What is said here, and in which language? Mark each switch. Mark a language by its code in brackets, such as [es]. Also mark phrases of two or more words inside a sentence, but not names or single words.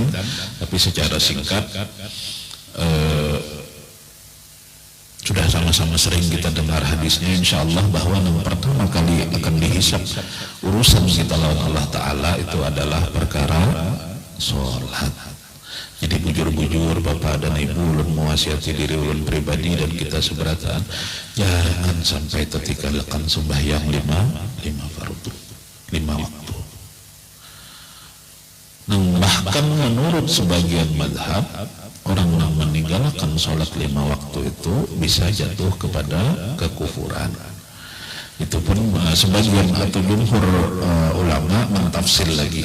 [bjn] Tapi secara singkat sudah sama-sama sering kita dengar hadisnya insyaallah bahwa yang pertama kali akan dihisab urusan kita lawan Allah Ta'ala itu adalah perkara sholat. Jadi bujur-bujur Bapak dan Ibu ulun mewasiati diri ulun pribadi dan kita seberataan, jangan sampai tertinggalkan sembahyang lima fardu, 5 waktu. Bahkan menurut sebagian madhab, orang yang meninggalkan sholat 5 waktu itu bisa jatuh kepada kekufuran. Itu pun sebagian atau jumhur ulama mentafsir lagi.